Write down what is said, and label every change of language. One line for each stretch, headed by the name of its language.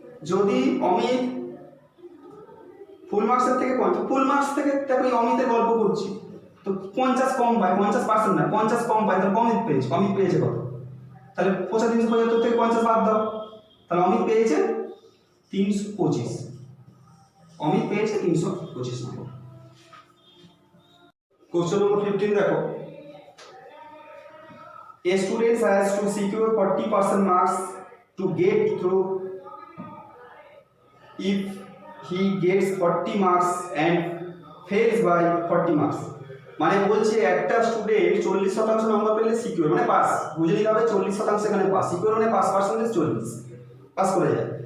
Bangla: যদি অমিত ফুল মার্কসের থেকে ফুল মার্কস থেকে দেখো অমিতের গল্প করছি, তো 50 কম পায়, 50% না 50 কম পায়, তাহলে অমিত পেয়েছে কত, তাহলে 375 থেকে 50 বাদ দাও, তাহলে অমিত পেয়েছে 325, অমিত পেয়েছে 325 নম্বর। কোশ্চেন নম্বর 15 দেখো,
English: a student has to secure 40% marks to get through if he gets 40 marks and fails by 40 marks।
Bangla: মানে বলছে একটা স্টুডেন্ট 40% নম্বর পেলে সিকিউর মানে পাস, বুঝে নিতে হবে 40% এখানে পাস, সিকিউর মানে পাস পার্সেন্টেজ 40 পাস করে যায়।